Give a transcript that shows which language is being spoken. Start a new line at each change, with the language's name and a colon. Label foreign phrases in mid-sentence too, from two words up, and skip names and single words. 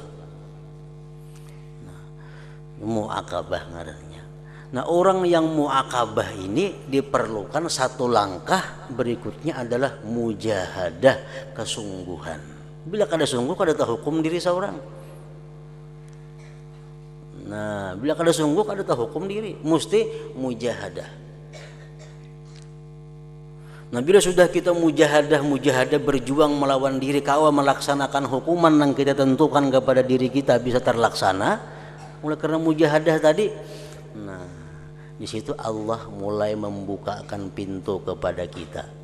Banjar: Nah, muaqabah ngarannya.
Indonesian: Nah, orang yang muaqabah ini diperlukan satu langkah berikutnya adalah mujahadah, kesungguhan.
Banjar: Bila kada sungguh kada tahu hukum diri seorang. Nah, bila kada sungguh kada tahu hukum diri, mesti mujahadah.
Indonesian: Nah, bila sudah kita mujahadah berjuang melawan diri kawa melaksanakan hukuman yang kita tentukan kepada diri kita bisa terlaksana, mulai karena mujahadah tadi. Nah, di situ Allah mulai membukakan pintu kepada kita.